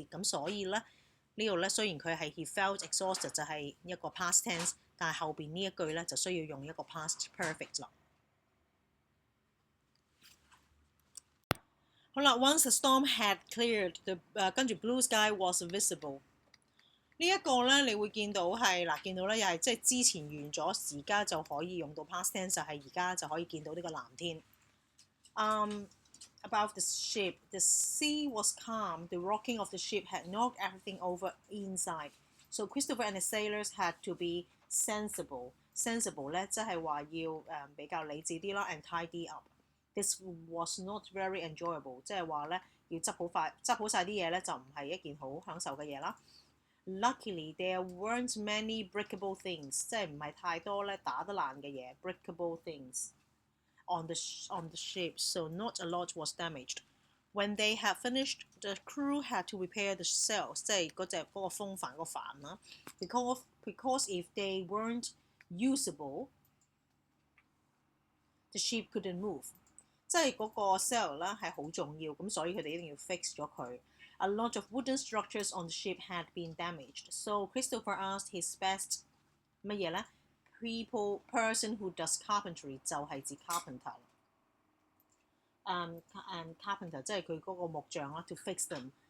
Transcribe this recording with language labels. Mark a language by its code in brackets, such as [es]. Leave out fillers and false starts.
[zh] 咁所以咧呢度咧雖然佢係 [en] he felt exhausted [zh] 就係一個 past tense， 但係後邊呢一句咧就需要用一個 past perfect 啦。好啦 [en] ，once the storm had cleared， 跟住 blue sky was visible。 [zh] 呢一個咧，你會見到係嗱，見到咧又係即係之前完咗，而家就可以用到 past tense， 就係而家就可以見到呢個藍天。 [en] About the ship, the sea was calm. The rocking of the ship had knocked everything over inside. So Christopher and the sailors had to be sensible. [zh] Sensible 咧，即係話要比較理智啲啦 ， [en] and tidy up。 This was not very enjoyable， [zh] 即係話咧要執好晒啲嘢咧，就唔係一件好享受嘅嘢啦。 [en] Luckily there weren't many breakable things， [zh] 即係唔係太多咧打得爛嘅嘢 [en] breakable things on the ship， so not a lot was damaged. When they had finished, the crew had to repair the sails， [zh] 即係嗰個風帆個帆啦。 [en] Because if they weren't usable, the ship couldn't move。 [zh] 即係嗰個 sail 咧係好重要，咁所以佢哋一定要 fix 咗佢。 [en] A lot of wooden structures on the ship had been damaged, so Christopher asked his best 乜嘢咧 person who does carpentry [zh] 就係指 [en] carpenter。 [zh] and carpenter 即係佢嗰個木匠啦 ， [en] to fix them.